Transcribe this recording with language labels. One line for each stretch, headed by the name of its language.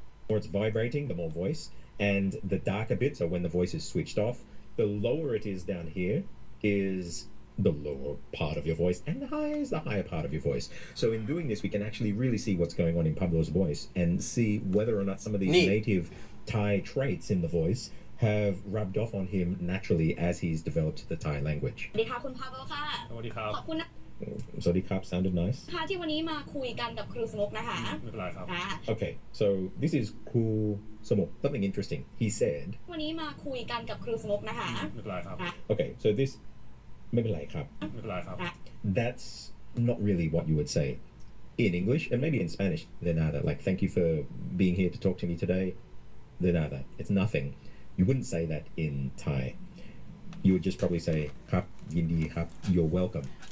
English: more it's vibrating, the more voice, and the darker bit, so when the voice is switched off, the lower it is down here is the lower part of your voice, and the higher is the higher part of your voice. So in doing this, we can actually really see what's going on in Pablo's voice and see whether or not some of these native Thai traits in the voice have rubbed off on him naturally as he's developed the Thai language.
Thai: สวัสดีค่ะคุณพาโบค่ะ สวัสดีครับ ขอบคุณนะ
English: Sorry, Kap sounded nice.
Thai: คะที่วันนี้มาคุยกันกับครูสมุกนะคะ ไม่เป็นไรครับ อ่า
English: Okay, so this is cool. Something interesting. He said,
Thai: วันนี้มาคุยกันกับครูสมุกนะคะ ไม่เป็นไรครับ
English: okay, so this,
Thai: ไม่เป็นไรครับ ไม่เป็นไรครับ
English: that's not really what you would say in English, and maybe in Spanish, de nada. Like, thank you for being here to talk to me today. De nada. It's nothing. You wouldn't say that in Thai. You would just probably say,
Thai: "Kap, yindi kap,
English: you're welcome."